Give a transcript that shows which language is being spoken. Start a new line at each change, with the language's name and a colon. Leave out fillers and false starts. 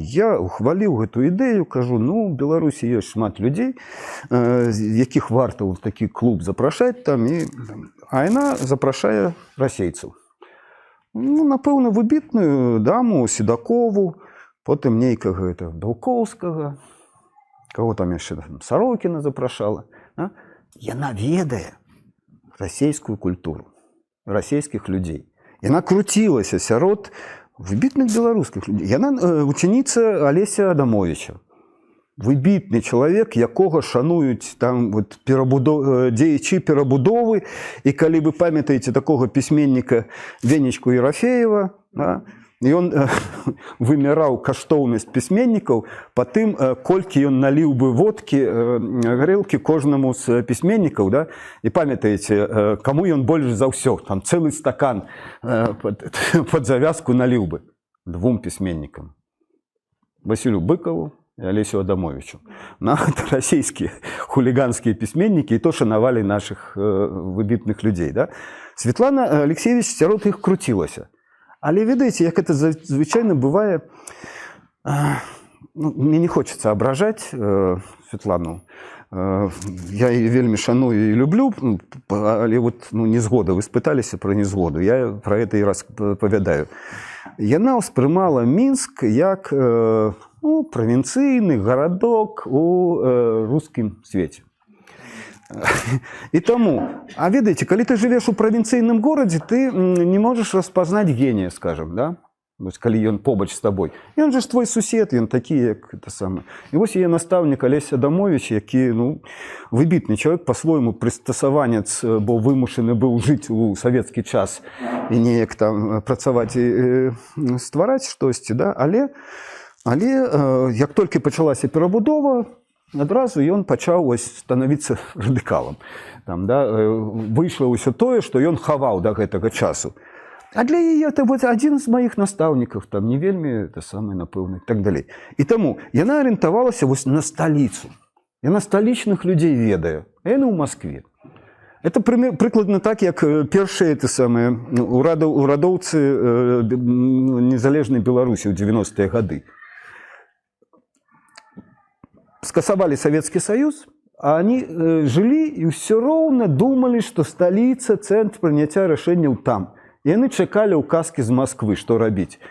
Russian: Я ухвалил эту идею, кажу, ну, в Беларуси есть шмат людей, яких варто в такой клуб запрашать там, а она запрашае расейцев. Ну, напевно, выбитную даму, Седакову, потом нейкага это Белковского, кого там еще, Сорокина запрашала. А?
Belarusian: Яна ведае расійскую культуру, расійскіх людзей. Яна крутілася сярод выбітных беларускіх людзей. Яна вучаніца Алеся Адамовича. Выбітны чалавек, якога шануюць там вот дзеячы перабудовы. І калі вы памятаеце такога пісьменніка Венечку Ерафеева, да, і ён вымяраў каштоўнасць пісьменнікаў па тым, колькі ён наліў бы водкі, гарэлкі кожнаму з пісьменнікаў, да? І памятаеце, каму ён больш за ўсё, там цэлы стакан пад завязку наліў бы двум пісьменнікам. Васілю Быкаву і Алесю Адамовичу. Расійскія хуліганскія пісьменнікі і то шанавалі нашых выбітных людзей. Да? Светлана Алексеевич сярод іх круцілася. Але ведаеце, як это звычайна бывае, ну, мне не хочется абражаць Светлану. Я яе вельмі шаную і люблю, але вот, ну, незгода, вы спыталіся пра незгоду, я пра гэта і распавядаю. Яна ўспрымала Мінск як, ну, правінцыйны гарадок у рускім свеце.
Russian: И тому, а ведаете, когда ты живешь у правинцийном городе, ты не можешь распознать гения, скажем, да? То есть, когда он побач с тобой. И он же твой сусед, и он такие, как это самое. И вот я наставник Олесь Адамович, який, ну, выбитный человек, по-своему пристосованец,
Ukrainian: бо вимушений був жити у советский час і ніяк там працювати і створати щось,
Russian: да?
Belarusian: Але як тільки почалася перебудова, адразу ён пачаў становіцца радыкалам. Там, да, выйшла ўсё тое, што ён хаваў да гэтага часу. А для яе это вот адзін з маіх настаўнікаў, там не вельмі это самае, напэўна, і так далей. І таму яна арыентавалася вось на сталіцу. Яна сталічных людзей ведае, а яна ў Маскве. Это прыкладна так, як першыя урадоўцы незалежнай Беларусі ў 90-е гады.
Russian: Скасовали Советский Союз, а они жили и все ровно думали, что столица, центр принятия решений там. И они чекали указки из Москвы, что робить.